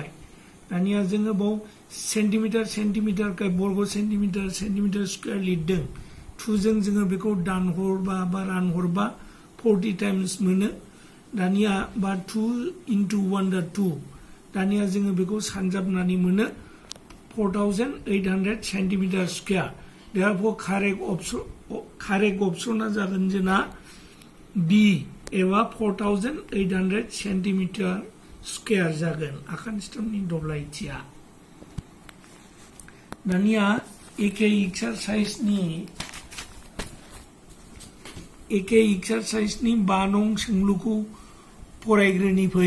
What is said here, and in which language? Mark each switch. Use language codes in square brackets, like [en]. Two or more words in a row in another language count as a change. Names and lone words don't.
[brx] दानिया जोङो बाव सेन्टिमिटार का बर्ग [en] centimetre square [brx] लिरदों। 2 जों जोङो बेखौ दानहरबा बा रानहरबा 40 टाइम्स मोनो। दानिया बा 2 into 1/2 दानिया जोङो बेखौ सानजाबनानै मोनो 4800 [en] centimetre square. Therefore correct option [brx] जागोन जोंना B एबा 4800 [en] centimetre square [brx] जागोन आखान्थिथामनि दब्लायथिया। दानिया एखे एक्सारसाइजनि 5 नं सोंलुखौ फरायग्रोनि फै।